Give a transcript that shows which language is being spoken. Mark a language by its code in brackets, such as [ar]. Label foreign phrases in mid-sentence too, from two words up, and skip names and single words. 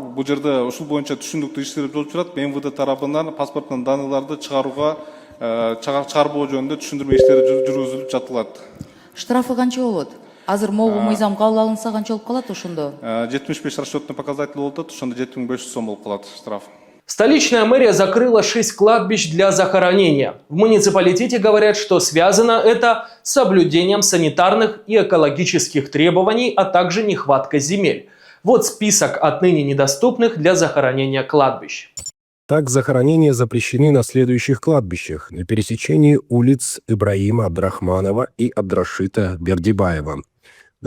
[ky] Бул жерде ушул боюнча түшүндүктүү иштер болуп жатат. МВД тарабынан паспорттун данныйларды чыгарбоо жөнүндө түшүндүрмө иштери жүргүзүлүп жатылат. Штрафы канча болот? Азыр могу мыйзам кабыл алынса канча болуп калат ошондо? 75 [ru] расчетный показатель [ky] болуп атат, ошондо 7500 сом болуп калат штраф. [ru] Столичная мэрия закрыла 6 кладбищ для захоронения. В муниципалитете говорят, что связано это с соблюдением санитарных и экологических требований, а также нехваткой земель. Вот список отныне недоступных для захоронения кладбищ. Так, захоронения запрещены на следующих кладбищах: на пересечении улиц Ибраима Абдрахманова и Абдрашита Бердибаева, на